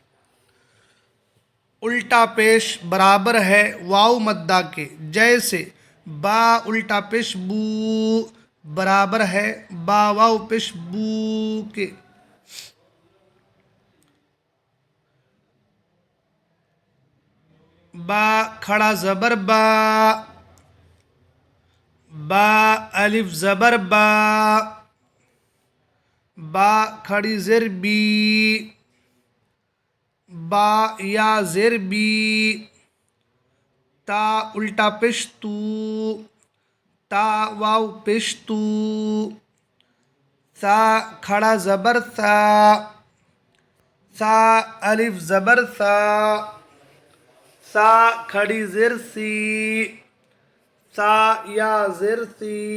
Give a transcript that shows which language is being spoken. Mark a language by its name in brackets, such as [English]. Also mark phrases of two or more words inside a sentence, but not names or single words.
[Urdu] الٹا پیش برابر ہے واو مدہ کے، جیسے با الٹا پیش بو برابر ہے با واو پیش بو کے. با کھڑا زبر با، با الف زبر با. با کھڑی زیر بی، با یا زیر بی. تا الٹا پیش تو، تا واو پیش تو. سا کھڑا زبر سا، سا الف زبر سا. سا کھڑی زیر سی، سا یا زیر سی.